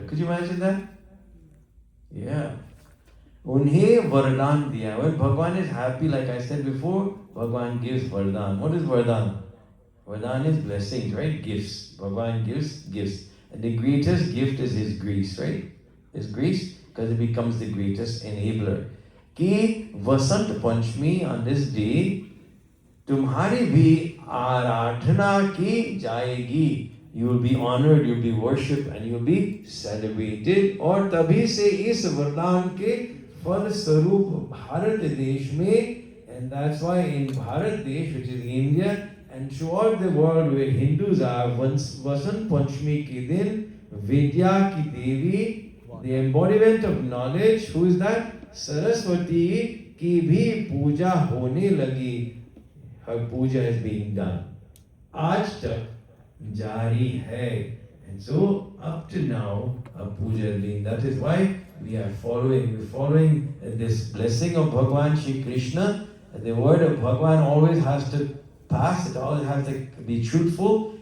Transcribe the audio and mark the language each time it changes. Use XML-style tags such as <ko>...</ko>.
<en>Could you imagine that? Yeah.</en> <hi>उन्हें वरदान दिया.</hi> <en>When Bhagwan is happy, like I said before, Bhagwan gives vardhan. What is vardhan? Vardhan is blessings, right? Gifts. Bhagwan gives gifts. And the greatest gift is his grace, right? His grace, because it becomes the greatest enabler.</en> <hi>कि Vasant Panchami</hi> <en>on this day,</en> <hi>तुम्हारी भी आराधना की जाएगी.</hi> <en>You will be honored, you will be worshipped, and you will be celebrated.</en> <hi>और तभी से इस वरदान के फल स्वरूप भारत देश में,</hi> <en>and that's why in Bharat Desh, which is India, and throughout the world where Hindus are, Vasant Panchami</en> <hi>के दिन विद्या की देवी,</hi> <en>the embodiment of knowledge, who is that?</en> <hi>Saraswati की भी पूजा होने लगी.</hi> <en>Her puja is being done.</en> <hi>आज तक jari hai.</hi> <en>And so up to now, a puja is being. That is why we are following. We're following this blessing of Bhagwan Shri Krishna. And the word of Bhagwan always has to pass. It always has to be truthful.</en>